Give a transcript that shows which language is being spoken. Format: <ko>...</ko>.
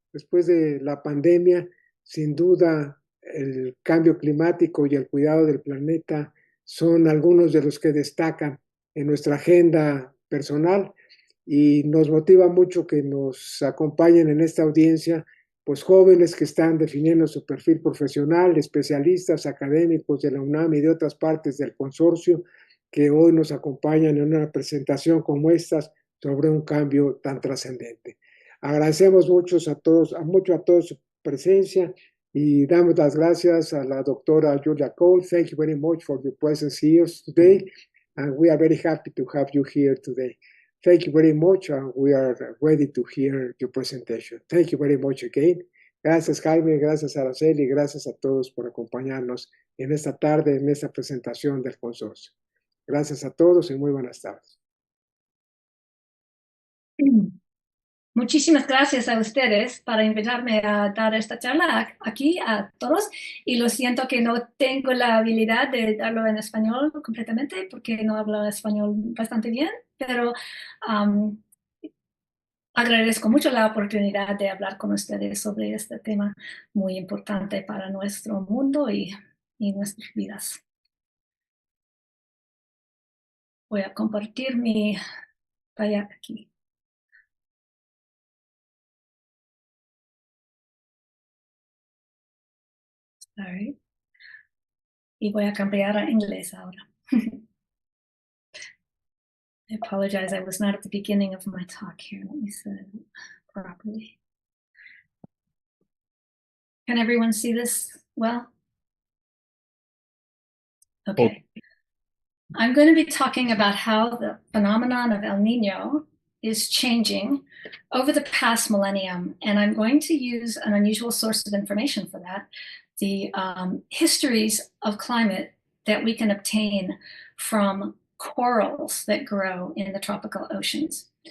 <es>Después de la pandemia, sin duda, el cambio climático y el cuidado del planeta son algunos de los que destacan en nuestra agenda personal y nos motiva mucho que nos acompañen en esta audiencia pues jóvenes que están definiendo su perfil profesional, especialistas académicos de la UNAM y de otras partes del consorcio, que hoy nos acompañan en una presentación como esta sobre un cambio tan trascendente. Agradecemos mucho a todos su presencia y damos las gracias a la doctora Julia Cole.</es> <en>Thank you very much for your presence here today, and we are very happy to have you here today. Thank you very much, and we are ready to hear your presentation. Thank you very much again.</en> <es>Gracias, Jaime, gracias, Araceli, gracias a todos por acompañarnos en esta tarde, en esta presentación del consorcio. Gracias a todos y muy buenas tardes. Muchísimas gracias a ustedes para invitarme a dar esta charla aquí a todos, y lo siento que no tengo la habilidad de darlo en español completamente porque no hablo español bastante bien, pero agradezco mucho la oportunidad de hablar con ustedes sobre este tema muy importante para nuestro mundo y nuestras vidas. Voy a compartir mi pantalla aquí.</es> <en>Sorry.</en> <es>Y voy a cambiar a inglés ahora.</es> <en>I apologize, I was not at the beginning of my talk here. Let me set it up properly. Can everyone see this well? Okay. I'm going to be talking about how the phenomenon of El Niño is changing over the past millennium, and I'm going to use an unusual source of information for that, the histories of climate that we can obtain from corals that grow in the tropical oceans.</en>